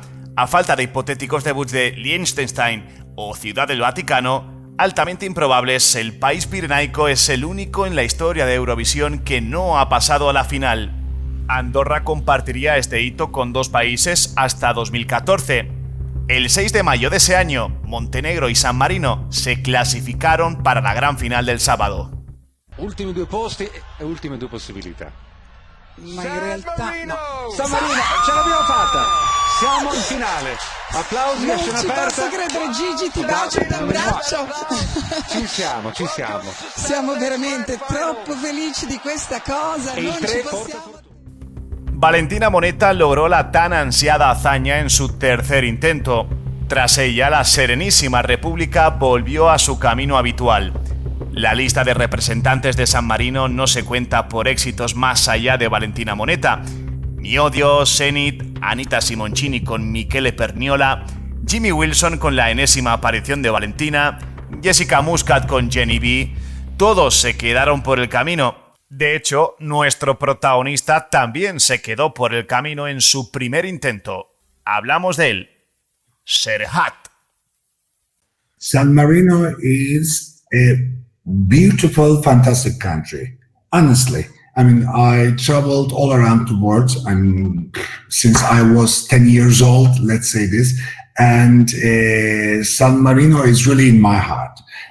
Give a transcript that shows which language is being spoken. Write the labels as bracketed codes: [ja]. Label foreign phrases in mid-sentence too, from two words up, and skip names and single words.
[es] A falta de hipotéticos debuts de Liechtenstein o Ciudad del Vaticano, altamente improbables, el país pirenaico es el único en la historia de Eurovisión que no ha pasado a la final. Andorra compartiría este hito con 2 países hasta 2014. El 6 de mayo de ese año, Montenegro y San Marino se clasificaron para la gran final del sábado. [it] Ultimi 2 posti e ultime 2 possibilità. Ma in realtà no. San Marino, ce l'abbiamo fatta! Siamo in finale. Applausi Non a scena ci aperta. posso credere, Gigi, ti bacio da un braccio. Ci siamo. Siamo veramente troppo felici di questa cosa. E il Non ci 3 possiamo... [es] Valentina Monetta logró la tan ansiada hazaña en su tercer intento. Tras ella, la Serenísima República volvió a su camino habitual. La lista de representantes de San Marino no se cuenta por éxitos más allá de Valentina Monetta. Mi Odio, Zenit, Anita Simoncini con Michele Perniola, Jimmy Wilson con la enésima aparición de Valentina, Jessica Muscat con Jenny B, todos se quedaron por el camino. De hecho, nuestro protagonista también se quedó por el camino en su primer intento. Hablamos de él, Serhat. [en] San Marino is a beautiful, fantastic country. Honestly, I mean, I traveled all around the world. Since I was 10 years old, let's say this, and San Marino is really in my heart.